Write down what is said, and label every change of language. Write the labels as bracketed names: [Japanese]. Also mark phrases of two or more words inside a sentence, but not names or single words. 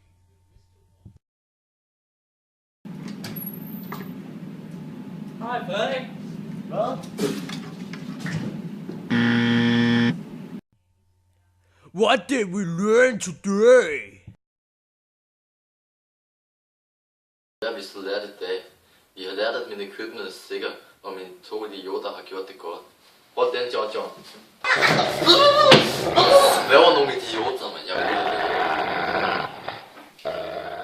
[English] Hi, buddy. Well, What did we learn today? [Danish] Hvad har vi så lært i dag? Vi har lært, at min equipment er sikker, og mine 2 idioter har gjort det godt. Hold den, John. Hvad var nogle idioter, men jeg ved det.